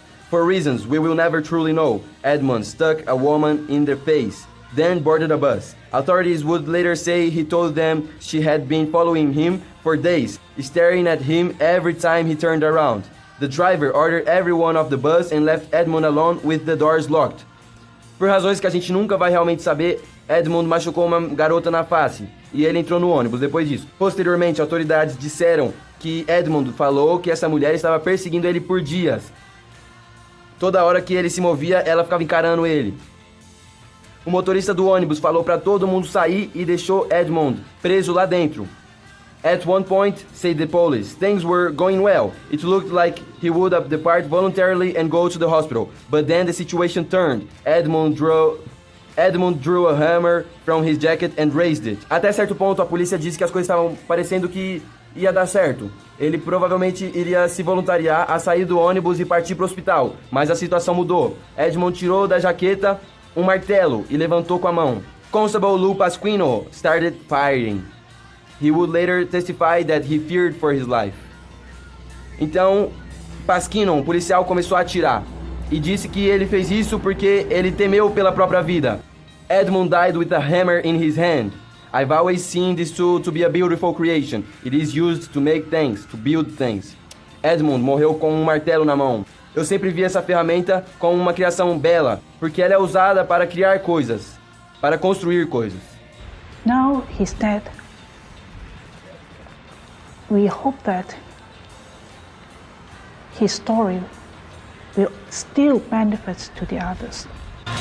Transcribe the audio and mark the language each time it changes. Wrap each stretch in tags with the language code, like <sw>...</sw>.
<en>For reasons we will never truly know, Edmond stuck a woman in the face, then boarded a bus. Authorities would later say he told them she had been following him for days, staring at him every time he turned around. The driver ordered everyone off the bus and left Edmond alone with the doors locked.</en> <pt>Por razões que a gente nunca vai realmente saber, Edmond machucou uma garota na face e ele entrou no ônibus depois disso. Posteriormente, autoridades disseram que Edmond falou que essa mulher estava perseguindo ele por dias. Toda hora que ele se movia, ela ficava encarando ele. O motorista do ônibus falou para todo mundo sair e deixou Edmond preso lá dentro.</pt> <en>At one point, said the police, things were going well. It looked like he would depart voluntarily and go to the hospital. But then the situation turned. Edmond drew a hammer from his jacket and raised it.</en> <pt>Até certo ponto, a polícia disse que as coisas estavam parecendo que ia dar certo. Ele provavelmente iria se voluntariar a sair do ônibus e partir para o hospital. Mas a situação mudou. Edmond tirou da jaqueta um martelo e levantou com a mão.</pt> <en>Constable Lou Pasquino started firing. He would later testify that he feared for his life.</en> <pt>Então, Pasquino, um policial, começou a atirar e disse que ele fez isso porque ele temeu pela própria vida.</pt> <en>Edmond died with a hammer in his hand. I've always seen this tool to be a beautiful creation. It is used to make things, to build things.</en> <pt>Edmond morreu com um martelo na mão. Eu sempre vi essa ferramenta como uma criação bela, porque ela é usada para criar coisas, para construir coisas.</pt> <en>Now he's dead. We hope that his story will still benefit to the others.</en>